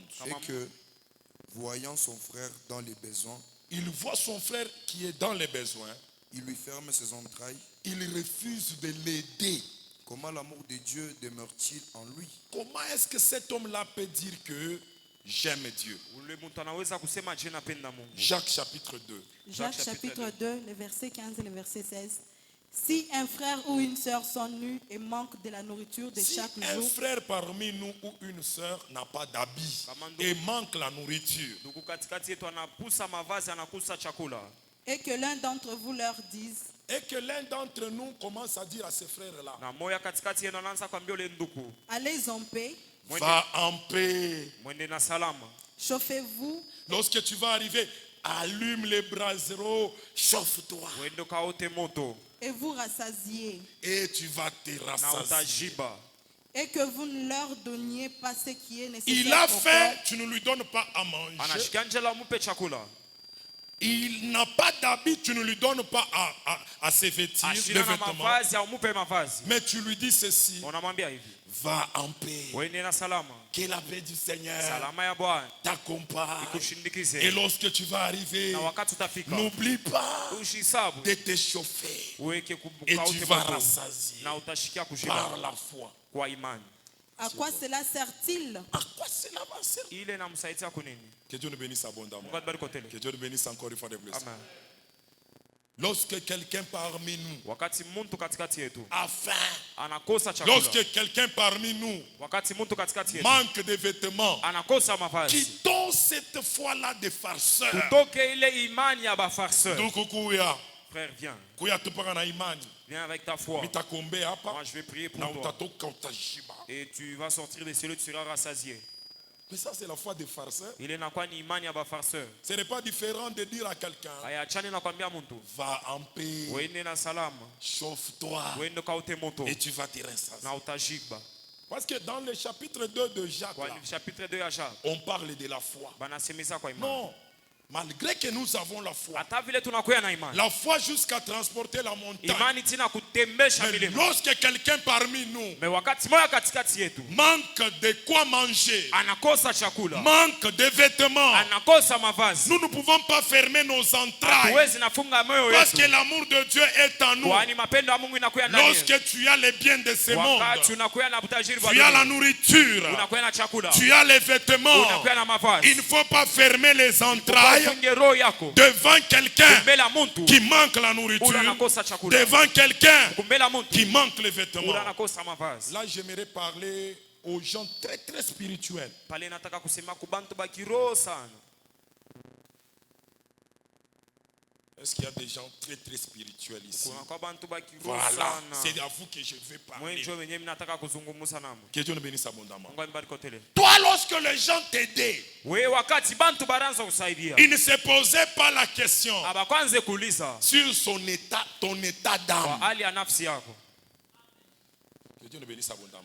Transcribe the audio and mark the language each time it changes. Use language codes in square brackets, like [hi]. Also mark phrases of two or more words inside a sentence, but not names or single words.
[fr] et que, voyant son frère dans les besoins, il voit son frère qui est dans les besoins, il lui ferme ses entrailles, il refuse de l'aider. comment l'amour de Dieu demeure-t-il en lui? Comment est-ce que cet homme-là peut dire que j'aime Dieu? [sw] Ule mtu anaweza kusema je napenda Mungu. [fr] Jacques chapitre 2. Jacques chapitre 2, le verset 15 et le verset 16. Si un frère ou une sœur sont nus et manquent de la nourriture de Si chaque un jour, frère parmi nous ou une sœur n'a pas d'habit et manque la nourriture, [sw] Ndugu katikati yetu anakusa mavazi, anakusa chakula, [fr] et que l'un d'entre vous leur dise, et que l'un d'entre nous commence à dire à ses frères-là, [sw] na moya katikati yenu anaanza kwambia ule ndugu, [fr] allez en paix, va en paix. [sw] mwende na salama. [fr] chauffez-vous, Lorsque tu vas arriver, allume les braseros, chauffe-toi [sw] Wende kaote moto [fr] et vous rassasiez, et tu vas te [sw] na [fr] rassasier. [sw] utajiba. [fr] et que vous ne leur donniez pas ce qui est nécessaire Il a au faim, corps, tu ne lui donnes pas à manger. [sw] Anashikia njela umupe chakula. [fr] Il n'a pas d'habit, tu ne lui donnes pas à ses vêtir, les [sw] Ashina na [fr] vêtements. [sw] mavazi au umupe mavazi. [fr] Mais tu lui dis ceci, [sw] Unamwambia hivi, [fr] va en paix. [sw] wende na salama. [fr] Que la paix du Seigneur [sw] Salama ya Bwana [fr] t'accompagne. Et [sw] ikushindikize. [fr] lorsque tu vas arriver, [sw] Na wakati utafika, [fr] n'oublie pas [sw] ushisabu [fr] de te chauffer. [sw] uweke [fr] Et tu [sw] kukaute [fr] vas [sw] moto [fr] rassasier [sw] na utashikia [fr] par [sw] kushiba [fr] la foi. [sw] kwa imani. [fr] à quoi cela sert-il? À quoi cela va servir? [sw] Ile namsaidia kunini? [fr] Que Dieu nous bénisse abondamment. [sw] Mungu atubariki kote. [fr] Que Dieu nous bénisse encore une fois de plus. Amen. Lorsque quelqu'un parmi nous [sw] Wakati mtu katikati yetu [fr] a faim, [sw] anakosa chakula, [fr] lorsque quelqu'un parmi nous [sw] wakati mtu katikati yetu [fr] manque de vêtements, [sw] anakosa mavazi, [fr] quittons cette foi-là de farceur. [sw] tutoke ile imani ya bafarseur. Tukukuya, [fr] Frère, viens, [sw] kuya tupaka na imani. [fr] viens avec ta foi. [sw] Nitakuombea hapa [fr] Moi, je vais prier pour [sw] na [fr] toi. [sw] utatoka utashiba. [fr] Et tu vas sortir de celui, tu seras rassasié. Mais ça c'est la foi des farceurs. [sw] Ile inakuwa ni imani ya bafarseur. [fr] Ce n'est pas différent de dire à quelqu'un, [sw] Hayachani na kwambia mtu, [fr] va en paix, [sw] wende na salama, [fr] chauffe-toi [sw] wende kaute moto [fr] et tu vas te rassasier. [sw] na utajiba. [fr] Parce que dans le chapitre 2 de Jacques, [sw] Kwa [fr] là, [sw] chapitre 2 ya Jacques, [fr] on parle de la foi. [sw] banasemeza kwa imani. [fr] Non, malgré que nous avons la foi, [sw] Hata vile tunakuya na imani, [fr] la foi jusqu'à transporter la montagne. [sw] imani tina kutembesha [fr] Mais [sw] milima. [fr] lorsque quelqu'un parmi nous [sw] Mais wakati moya katikati yetu [fr] manque de quoi manger, [sw] anakosa chakula, [fr] manque de vêtements, [sw] anakosa mavazi, [fr] nous ne pouvons pas fermer nos entrailles. [sw] hatuwezi nafunga moyo [fr] Parce que [sw] yetu, [fr] l'amour de Dieu est en nous. [sw] kwani mapendo ya Mungu inakuya ndani yetu. [fr] Lorsque tu as les biens de ce monde, [sw] Wakati unakuya na utajiri wa [fr] tu as la [sw] dunia, [fr] nourriture, [sw] unakuya na chakula, [fr] tu as les vêtements. [sw] unakuya na [fr] Il [sw] mavazi, [fr] ne faut pas fermer les entrailles [sw] ufunge roho yako [fr] devant quelqu'un [sw] mbele ya mtu [fr] qui manque la [sw] ula [fr] nourriture, [sw] anakosa chakula, [fr] devant quelqu'un [sw] mbele ya [fr] qui [sw] mtu [fr] manque les vêtements. [sw] ula anakosa mavazi. [fr] Là, j'aimerais parler aux gens très très spirituels. [sw] Pale nataka kusema kubantu bakiroho sana. [fr] Est-ce qu'il y a des gens très très spirituels ici? [sw] Kuna kwa bantu bakiroho [fr] Voilà, [sw] sana. [fr] c'est à vous que je vais parler. [sw] Mwenjo wenyewe nataka kuzungumza namo. [fr] Que Dieu nous bénisse abondamment. [sw] Mungu anibariki kotele. [fr] Toi, lorsque les gens t'aidaient, [sw] We wakati bantu baranza kusaidia, [fr] ils ne se posaient pas la question [sw] abakwanze kuuliza [fr] sur son état, ton état [sw] kwa [fr] d'âme. [sw] hali ya nafsi yako. [fr] Que Dieu nous bénisse abondamment.